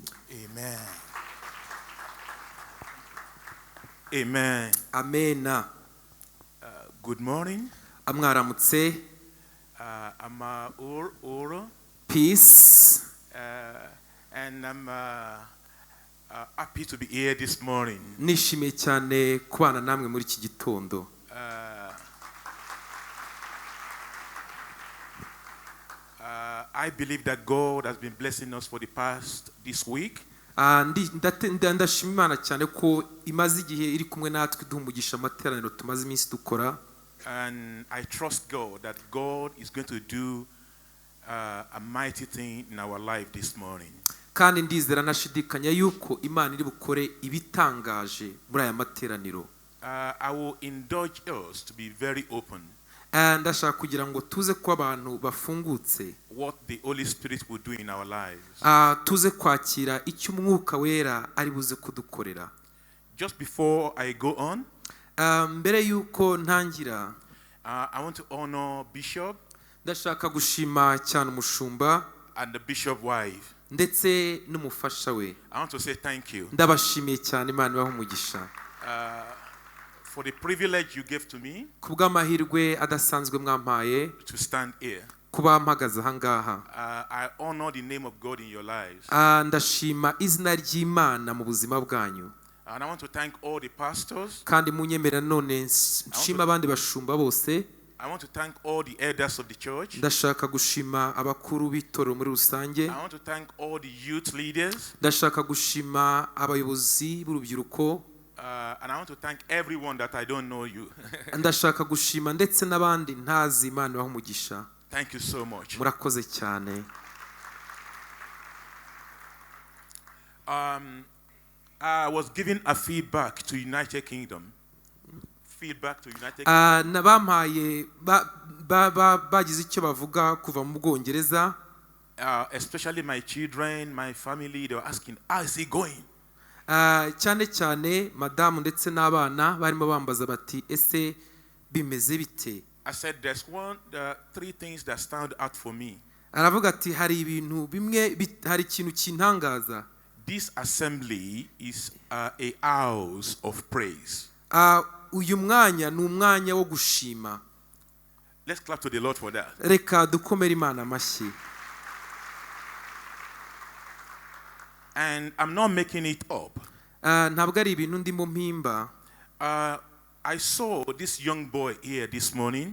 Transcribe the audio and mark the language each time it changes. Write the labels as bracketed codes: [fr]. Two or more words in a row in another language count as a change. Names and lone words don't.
[en] Amen. Amen. Amen. Good morning. [rw] Amwaramutse. [en] I'm Oro. Peace. And I'm happy to be here this morning. [rw] Nishimiye cyane kubana namwe muri iki gitondo. [en] I believe that God has been blessing us for the past this week. [rw] Ndashima Imana cyane ko imaze igihe iri kumwe natwe duhumugisha amateraniro tumaze iminsi dukora. [en] And I trust God that God is going to do a mighty thing in our life this morning. [rw] Kandi ndizera nashidikanya yuko Imana iri bukore ibitangaje muri aya materaniro. [en] I will indulge us to be very open. [rw] Ndashaka kugira ngo tuze ko abantu bafungutse. [en] What the Holy Spirit will do in our lives. [rw] Tuze kwakira icyo Umwuka Wera ari buze kudukorera. [en] Just before I go on, [rw] mbere yuko ntangira, [en] I want to honor Bishop. [rw] Ndashaka gushima cyane umushumba [en] and the bishop wife. [rw] Ndetse n'umufasha we. [en] I want to say thank you. [rw] Ndabashimiye cyane Imana ibahe umugisha. [en] For the privilege you gave to me. [rw] Kubw'amahirwe adasanzwe mwampaye. [en] To stand here. [rw] Kuba mpagaze aha ngaha. [en] I honor the name of God in your lives. [rw] Ndashima izina ry'Imana mu buzima bwanyu. [en] And I want to thank all the pastors. [rw] Kandi munyemera none nshima abandi bashumba bose. [en] I want to thank all the elders of the church. [rw] Ndashaka gushima abakuru b'itoro muri rusange. [en] I want to thank all the youth leaders. [rw] Ndashaka gushima abayobozi b'urubyiruko. [en] And I want to thank everyone that I don't know you. [rw] Ndashaka gushima ndetse n'abandi ntazi Imana ibahe umugisha. [en] Thank you so much. [rw] Murakoze cyane. [en] I was giving a feedback to United Kingdom. Feedback to United Kingdom. [rw] Nabampaye bagize icyo bavuga kuva mu Bwongereza. [en] Especially my children, my family, they were asking, how is he going? [rw] Cyane cyane madamu ndetse n'abana barimo bambaza bati ese bimeze bite. [en] I said there's three things that stand out for me. [rw] Aravuga ati hari ibintu bimwe, hari ikintu kintangaza. [en] This assembly is a house of praise. [rw] Uyu mwanya ni umwanya wo gushima. [en] Let's clap to the Lord for that. [rw] Reka dukomere Imana amashyi. [en] And I'm not making it up. [rw] Ntabwo ari ibintu ndimo mpimba. [en] I saw this young boy here this morning.